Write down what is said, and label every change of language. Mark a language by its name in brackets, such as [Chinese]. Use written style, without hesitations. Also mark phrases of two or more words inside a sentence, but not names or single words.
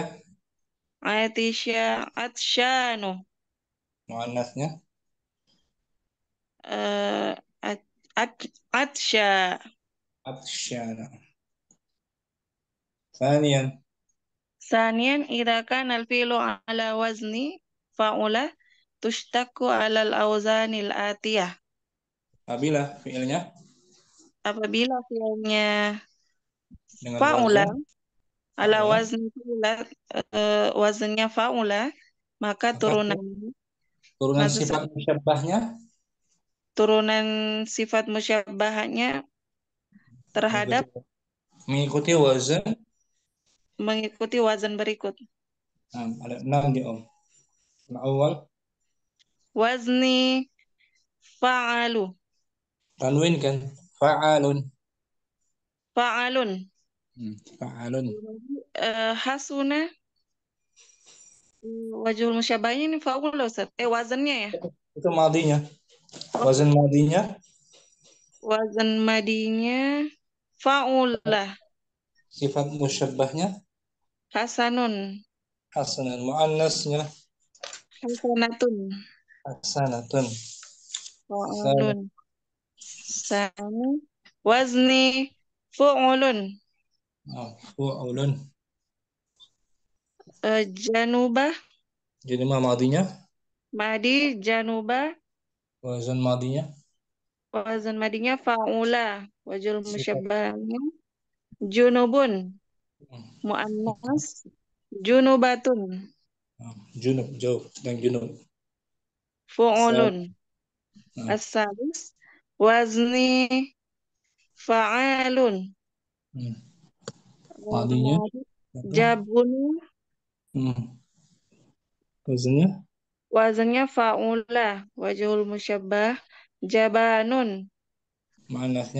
[Arabic] عطش عطشان. [Indonesian] Muannasnya [Arabic] Eh, atsya. عطشى ثانيا. ثانيا إذا كان الفعل على وزن فعل تشتق على الأوزان الآتية. [Indonesian] Apabila fiilnya Apabila fi'ilnya dengan [Arabic] fa'ula [Indonesian] wazan [Arabic] ala fa'ula, وزن فعل, [Indonesian] wazannya fa'ula, maka maka turunan maksud sifat musyabbahnya turunan sifat musyabahnya terhadap mengikuti wazan. mengikuti wazan berikut. Nah, ada 6 di Om. Yang awal [Arabic] وزن فعل. [Indonesian] tanwin kan fa'alun. [Arabic] Fa'alun. Fa'alun. حسن وجه [Indonesian] musyabahnya ini fa'ula Ustaz. Wazannya ya. Itu madinya. Wazan madinya Wazan madinya fa'ula. sifat musyabbahnya [Arabic] Hasanun. [Indonesian] hasanan. Muannasnya [Arabic] Hasanatun. hasanatun. فعل ثاني. وزن فعل. Fu'ulun. Janubah. [Indonesian] Jadi madinya Madi janubah. wazan madinya Wazan madinya fa'ula. Wajhul sifat musyabahnya junubun. Muannas junubatun. junub jauh dan junub. [Arabic] Fu'ulun. [Indonesian] Nah, [Arabic] الثالث وزن فعل. [Indonesian] madinya [Arabic] Jabunu [Indonesian] wazannya wazannya fa'ula. [Arabic] وجه المشبهة جبان. [Indonesian] muannasnya